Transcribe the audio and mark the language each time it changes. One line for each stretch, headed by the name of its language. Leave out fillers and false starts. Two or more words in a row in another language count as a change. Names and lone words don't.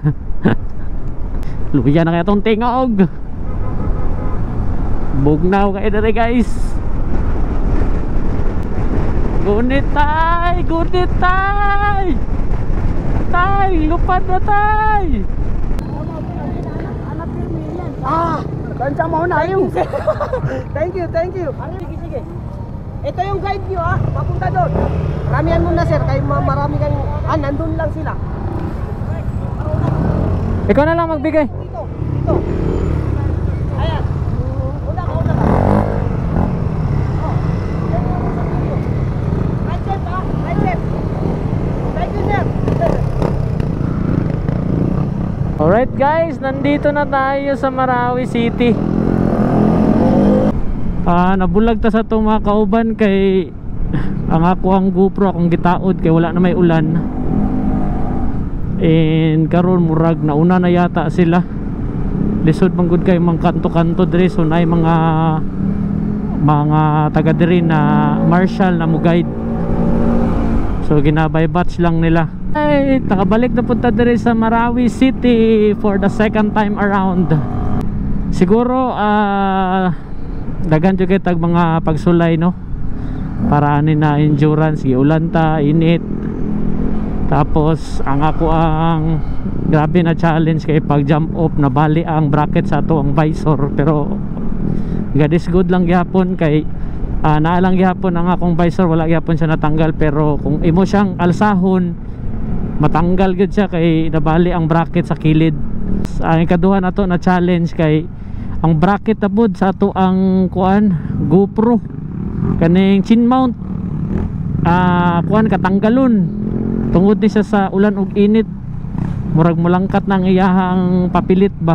Cebuano: Luya na kaya tong tingog. Bugnaw kayo dere guys. Gunit tay, gunit tay. Tay, lupad na tay. Kansa mo na yung.
English: Thank you.
Cebuano: Sige.
Filipino: Ito yung guide nyo papunta doon. Ramihan mo na sir, kay marami kang nandun lang sila. Ikaw na lang magbigay. Dito. Ayan. Una ka.
English: Right left right left. Thank you sir. Alright guys,
Filipino: nandito na tayo sa Marawi City.
Cebuano: Nabulag ta sa itong mga kauban kay ang ako ang GoPro akong gitaod kay wala na may ulan. And karon murag na una na yata sila. Lisod man gud kay mga kanto-kanto diri, so nay mga taga diri na marshal na mo guide. So ginabay batch lang nila. Ay, nakabalik na punta diri sa Marawi City
English: for the second time around.
Cebuano: Siguro daghan jud kay tag mga pagsulay no. Para ani na endurance, giulan ta, init. Tapos ang ako ang grabe na challenge kay pag jump off na bali ang bracket sa ato ang visor, pero
English: God is good
Cebuano: lang gyapon kay naalang gyapon ang akong visor, wala gyapon siya natanggal, pero kung imo siyang alsahon matanggal gud siya kay nabali ang bracket sa kilid. Ang ikaduha nato na challenge kay ang bracket tapod sa ato ang kuan GoPro kaning chin mount kuan katanggalon tungod ni siya sa ulan ug init, murag mulangkat nang iyahang papilit ba.